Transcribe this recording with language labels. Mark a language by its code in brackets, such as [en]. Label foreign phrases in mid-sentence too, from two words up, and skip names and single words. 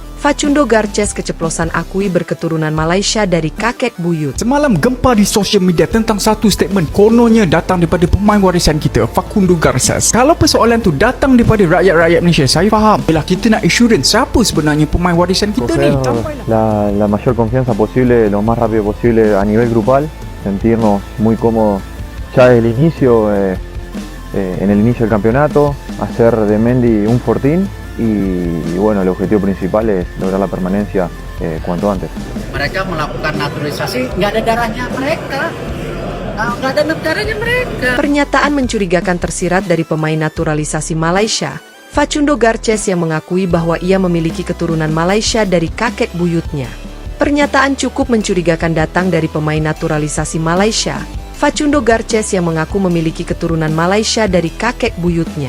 [id] Facundo Garcés keceplosan akui berketurunan Malaysia dari kakek buyut. [ms] Semalam gempa di sosial media tentang satu statement kononnya datang daripada pemain warisan kita, Facundo Garcés. Kalau persoalan tu datang daripada rakyat-rakyat Malaysia, saya faham. Bila kita nak assurance siapa sebenarnya pemain warisan kita ni. [es] La mayor confianza posible, lo más rápido posible a nivel grupal, sentirnos muy cómodos ya desde el inicio, en el inicio del campeonato, hacer de Mendy un fortín. Y bueno, el objetivo principal es lograr la permanencia cuanto antes. [id] Mereka melakukan naturalisasi, nggak ada darahnya mereka, nggak ada negaranya mereka. Pernyataan mencurigakan tersirat dari pemain naturalisasi Malaysia, Facundo Garcés, yang mengakui bahwa ia memiliki keturunan Malaysia dari kakek buyutnya. Pernyataan cukup mencurigakan datang dari pemain naturalisasi Malaysia, Facundo Garcés, yang mengaku memiliki keturunan Malaysia dari kakek buyutnya.